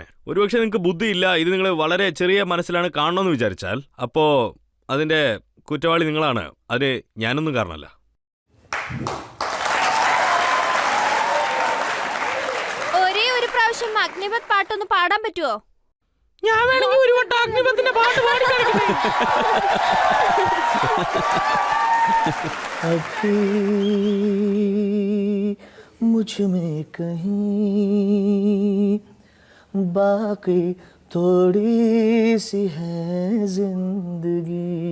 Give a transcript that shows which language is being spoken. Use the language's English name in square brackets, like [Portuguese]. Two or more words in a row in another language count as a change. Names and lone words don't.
[Malayalam] ഒരുപക്ഷെ നിങ്ങൾക്ക് ബുദ്ധിയില്ല, ഇത് നിങ്ങൾ വളരെ ചെറിയ മനസ്സിലാണ് കാണണമെന്ന് വിചാരിച്ചാൽ അപ്പോ അതിന്റെ കുറ്റവാളി നിങ്ങളാണ്, അതിന് ഞാനൊന്നും കാരണമല്ല. ഒരേ ഒരു പ്രാവശ്യം അഗ്നിപത് പാട്ടൊന്ന് പാടാൻ പറ്റുമോ? ഞാൻ വേണമെങ്കിൽ ഒരു വട്ടം അഗ്നിപത്തിന്റെ പാട്ട് പാടി [Hindi] अभी मुझ में कहीं बाकी थोड़ी सी है जिंदगी,